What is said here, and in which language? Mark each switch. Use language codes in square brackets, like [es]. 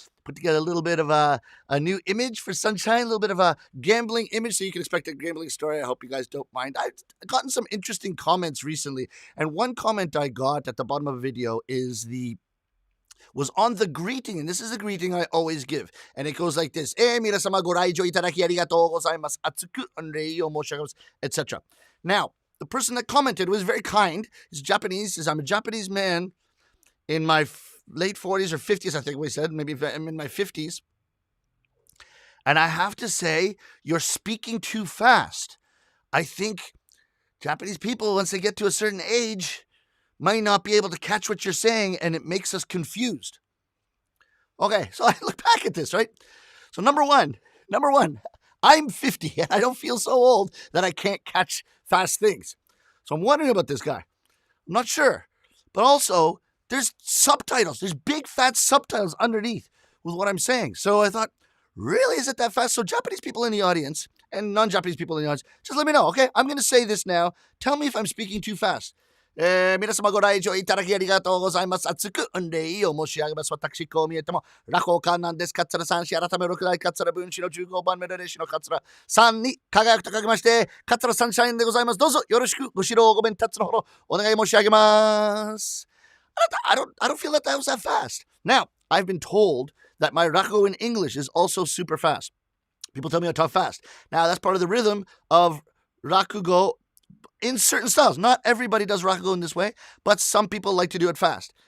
[en] Put together a little bit of a new image for Sunshine, a little bit of a gambling image, so you can expect a gambling story. I hope you guys don't mind. I've gotten some interesting comments recently, and one comment I got at the bottom of a video was on the greeting, and this is a greeting I always give, and it goes like this: [ja] 皆様ご来場いただきありがとうございます。厚く御礼を申し上げます etc. [en] Now, the person that commented was very kind. He's Japanese. Says, I'm a Japanese man in my late 40s or 50s, I think we said. Maybe I'm in my 50s. And I have to say, you're speaking too fast. I think Japanese people, once they get to a certain age, might not be able to catch what you're saying, and it makes us confused. Okay, so I look back at this, right? So number one, I'm 50, and I don't feel so old that I can't catch fast things. So I'm wondering about this guy. I'm not sure. But also, there's subtitles. There's big, fat subtitles underneath with what I'm saying. So I thought, really, is it that fast? So Japanese people in the audience, and non-Japanese people in the audience, just let me know, okay? I'm going to say this now. Tell me if I'm speaking too fast. [ja] 皆様ご来場いただきありがとうございます。厚く御礼を申し上げます。私、こう見えても落語家なんです。桂三子改め六代桂文枝の15番目の弟子の桂さんに輝くとかけまして桂三社員でございます。どうぞよろしくご指導ご鞭撻のほどお願い申し上げます。 [en] I don't feel that was that fast. Now, I've been told that my rakugo in English is also super fast. People tell me I talk fast. Now, that's part of the rhythm of rakugo in certain styles. Not everybody does rakugo in this way, but some people like to do it fast.